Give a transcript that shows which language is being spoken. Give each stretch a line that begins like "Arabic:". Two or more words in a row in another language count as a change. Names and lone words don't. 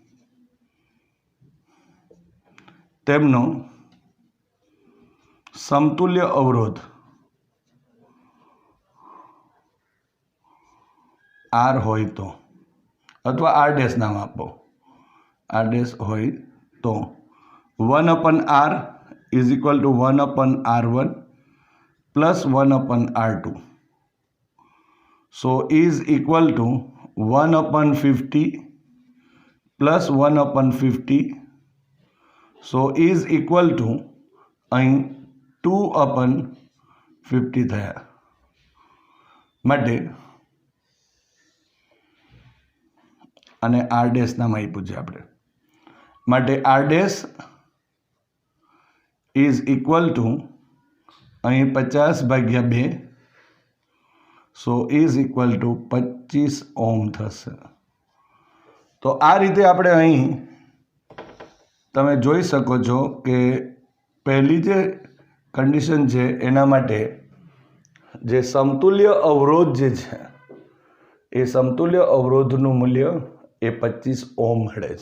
Gujarati: તેમનો સમતુલ્ય અવરોધ R હોય તો અથવા R' નામ આપો, R' હોય તો 1/R = 1/R1 plus 1/R2.
English: So is equal to 1/50 plus 1/50. So is equal to
Gujarati: અહીં 2/50 થયા. માટે અને R' નામ આપ્યું છે આપણે.
English: માટે R' is equal to અહીં 50/2. સો is equal to 25 ઓમ થશે.
Gujarati: તો આ રીતે આપણે અહીં તમે જોઈ શકો છો કે પહેલી જે કન્ડિશન છે એના માટે જે સમતુલ્ય અવરોધ જે છે એ સમતુલ્ય અવરોધનું મૂલ્ય એ 25 ઓમ મળે છે.